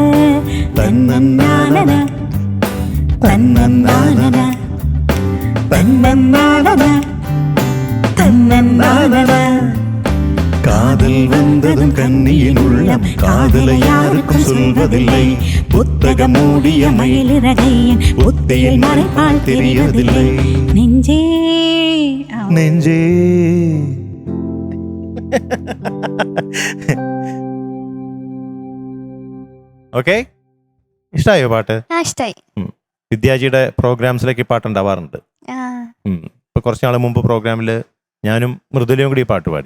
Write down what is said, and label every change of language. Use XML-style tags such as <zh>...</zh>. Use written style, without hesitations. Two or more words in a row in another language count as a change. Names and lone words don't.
<ta>தன்னன்னானன தன்னன்னானன தன்னன்னானன தன்னன்னானன. காதல் வந்ததும் கன்னியின் உள்ளம் காதலை யாருக்கும் சொல்வதில்லை. புத்தகம் மூடிய மயிலிறகை என் புத்தியில் மறைப்பால் தெரியவதில்லை. நெஞ்சே நெஞ்சே.</ta> <ml>ഓക്കെ, ഇഷ്ടമായോ പാട്ട്? ഇഷ്ടായി. വിദ്യാജിയുടെ പ്രോഗ്രാംസിലേക്ക് പാട്ട് ഉണ്ടാവാറുണ്ട്. ഇപ്പൊ കുറച്ച് നാൾ മുമ്പ് പ്രോഗ്രാമിൽ ഞാനും മൃദുലയും കൂടി പാട്ട് പാടി.</ml>